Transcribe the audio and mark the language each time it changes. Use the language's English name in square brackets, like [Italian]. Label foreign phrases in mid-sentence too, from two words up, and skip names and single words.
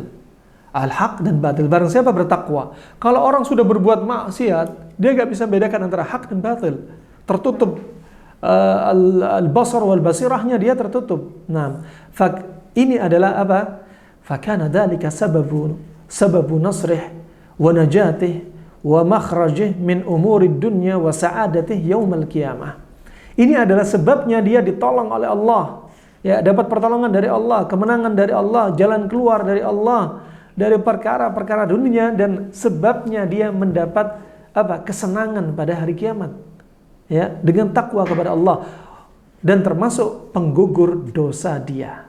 [Indonesian] Al-haq dan batil. Barang siapa bertakwa. Kalau orang sudah berbuat maksiat, dia gak bisa bedakan antara hak dan batil. Tertutup [Arabic] البصر وال [Indonesian] basirahnya, dia tertutup. Nah, ini adalah apa? [Arabic] فكان ذلك سبب نصره ونجاته ومخرجه من أمور الدنيا وسعادته يوم القيامة. [Indonesian] Ini adalah sebabnya dia ditolong oleh Allah. Ya, dapat pertolongan dari Allah, kemenangan dari Allah, jalan keluar dari Allah dari perkara-perkara dunia, dan sebabnya dia mendapat apa? Kesenangan pada hari kiamat. Ya, dengan takwa kepada Allah, dan termasuk penggugur dosa dia.